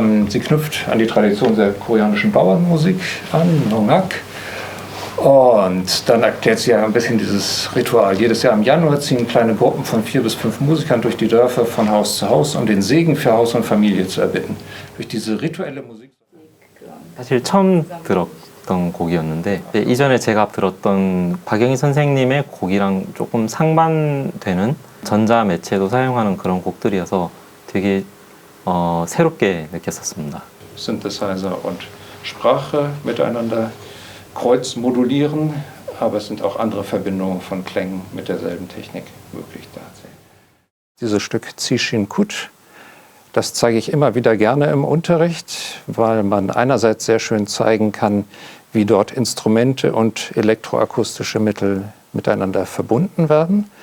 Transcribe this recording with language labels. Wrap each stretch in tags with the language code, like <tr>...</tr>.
<de>Sie knüpft an die Tradition der koreanischen Bauernmusik an, Nongak. Und dann erklärt sie ja ein bisschen dieses Ritual. Jedes Jahr im Januar ziehen kleine Gruppen von 4 bis 5 Musikern durch die Dörfer von Haus zu Haus, um den Segen für Haus und Familie zu erbitten. Durch diese rituelle Musik.</de> <ko>사실 처음 들었던 곡이었는데 이전에 제가 들었던 박영희 선생님의 곡이랑 조금 상반되는 전자 매체도 사용하는 그런 곡들이어서 되게 새롭게 느꼈었습니다.</ko> <de>Synthesizer und Sprache miteinander kreuzmodulieren, aber es sind auch andere Verbindungen von Klängen mit derselben Technik möglich da. Dieses Stück Zishin Kut, das zeige ich immer wieder gerne im Unterricht, weil man einerseits sehr schön zeigen kann, wie dort Instrumente und elektroakustische Mittel miteinander verbunden werden.</de>